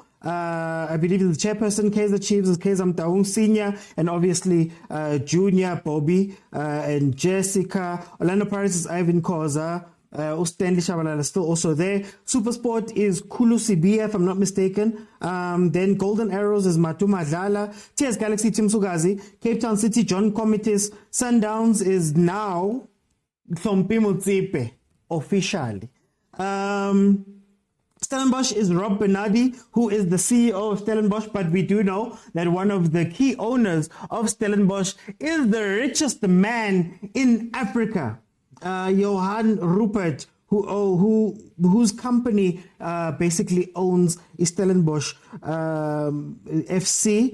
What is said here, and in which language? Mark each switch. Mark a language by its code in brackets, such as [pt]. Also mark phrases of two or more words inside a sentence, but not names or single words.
[en] I believe the chairperson. Kaizer Chiefs is Kaizer Motaung Senior, and obviously Junior, Bobby, and Jessica. Orlando Pirates is Irvin, Khoza. Stanley Shabalala is still also there. Supersport is Kulu Sibia, if I'm not mistaken. Then Golden Arrows is Matuma Dlala. TS Galaxy, Tim Sugazi. Cape Town City, John Comitis. Sundowns is now Motsepe, officially. Stellenbosch is Rob Bernardi, who is the CEO of Stellenbosch, but we do know that one of the key owners of Stellenbosch is the richest man in Africa, Johan Rupert, whose company basically owns Stellenbosch FC.